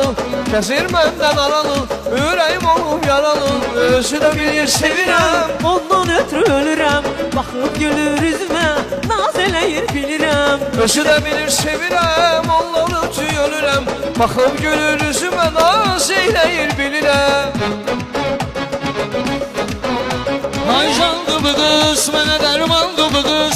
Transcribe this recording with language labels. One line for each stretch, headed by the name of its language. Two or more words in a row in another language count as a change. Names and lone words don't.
Turkish: Gezir benden aralı, yüreğim olup yaralı.
Azerbaijani: Özü de bilir sevirəm. Ondan ötürü ölürəm, baxıb gülür üzümə, naz eləyir bilirəm. Özü de bilir sevirəm, ondan ötürü ölürəm. Baxıb gülür üzümə, naz eyləyir bilirəm. Ay candı bu kız, mənə dərmandı bu kız.